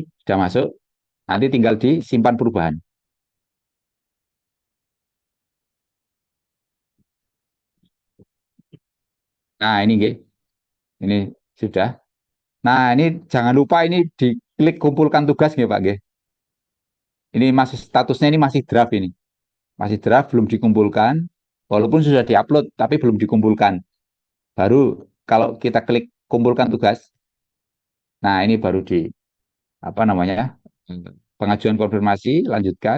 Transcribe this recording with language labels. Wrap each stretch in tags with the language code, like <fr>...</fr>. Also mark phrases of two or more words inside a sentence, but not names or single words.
<id>Sudah masuk. Nanti tinggal disimpan perubahan. Nah, ini nggih. Ini sudah. Nah, ini jangan lupa ini diklik kumpulkan tugas nggih, Pak nggih. Ini masih statusnya ini masih draft ini. Masih draft, belum dikumpulkan. Walaupun sudah diupload, tapi belum dikumpulkan. Baru kalau kita klik kumpulkan tugas, nah ini baru di apa namanya pengajuan konfirmasi, lanjutkan.</id>